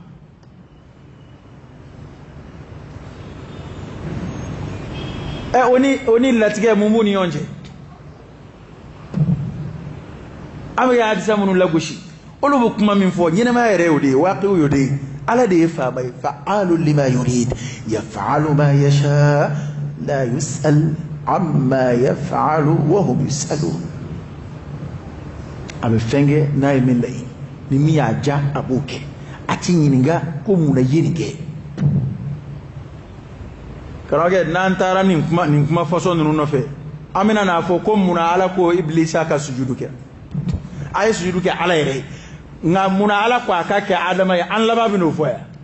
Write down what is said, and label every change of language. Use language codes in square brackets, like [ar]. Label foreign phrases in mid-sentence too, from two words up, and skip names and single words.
[bm] o ni latigɛ mun b'u ni ɲɔgɔn cɛ an bɛ hadisa minnu lagosi olu bɛ kuma min fɔ ɲɛnɛmaya yɛrɛ y'o de ye waqi'u y'o de ye ala de ye faama ye [ar] فعال لما يريد يفعل ما يشاء لا يسأل عما يفعل وهم يسألون [bm] a bɛ fɛn kɛ n'a ye min laɲini ni min y'a ja a b'o kɛ a ti ɲininka ko mun na i ye nin kɛ karamɔgɔkɛ n'an taara nin kuma fɔsɔn ninnu nɔfɛ an bɛna n'a fɔ ko mun na ala ko ibilisa ka sujudu kɛ a ye sujudu kɛ ala yɛrɛ ye nka mun na ala ko a ka kɛ adama ye an laban bɛn'o fɔ yan